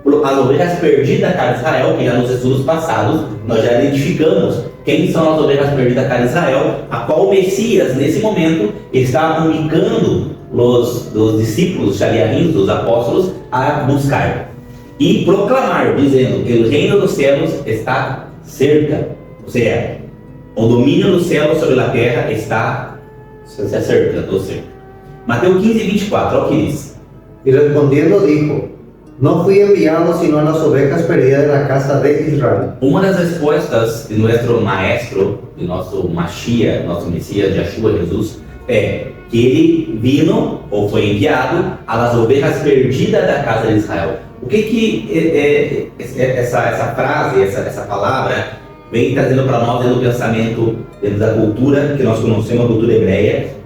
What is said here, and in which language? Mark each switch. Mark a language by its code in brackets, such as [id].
[pt] as ovelhas perdidas da casa de Israel, que já nos estudos passados nós já identificamos quem são as ovelhas perdidas da casa de Israel, a qual o Messias, nesse momento, está comunicando os discípulos, Shaliahim, dos apóstolos, a buscar e proclamar, dizendo que o reino dos céus está cerca, ou seja, o domínio do céu sobre a terra está cerca, ou seja. Mateus 15, 24, olha o que diz. [es] Y respondiendo dijo, no fui enviado sino a las ovejas perdidas de la casa de Israel. [pt] Uma das respostas de nosso maestro, de nosso Mashiach, nosso Messias, Yeshua, Jesus, é que ele vino ou foi enviado às ovelhas perdidas da casa de Israel. O que essa frase, essa palavra vem trazendo para nós dentro do pensamento, dentro da cultura que nós conhecemos, a cultura hebreia?